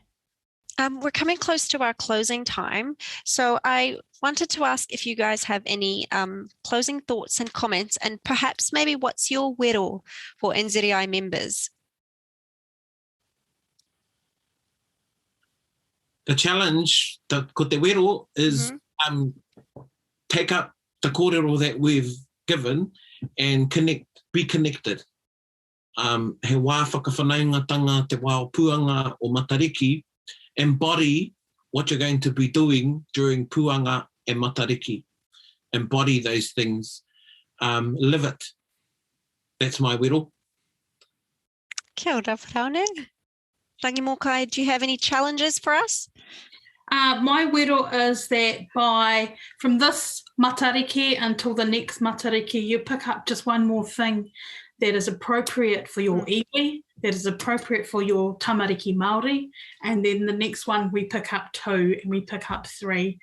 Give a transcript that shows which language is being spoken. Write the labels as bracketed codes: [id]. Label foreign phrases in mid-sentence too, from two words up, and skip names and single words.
[en] We're coming close to our closing time, so I wanted to ask if you guys have any closing thoughts and comments, and perhaps maybe what's your wero for NZRI members? The challenge, [mi] ko te wero, [en] is take up the kōrero that we've given and be connected. [mi] He wā whakawhanaungatanga te wā o Puanga o Matariki, [en] embody what you're going to be doing during Puanga and Matariki. Embody those things. Live it. That's my wero. [mi] Kia ora, Paraone. [en] Rangimokai, do you have any challenges for us? My wero is that from this Matariki until the next Matariki, you pick up just one more thing that is appropriate for your iwi, that is appropriate for your [mi] tamariki Māori, [en] and then the next one we pick up 2 and we pick up 3.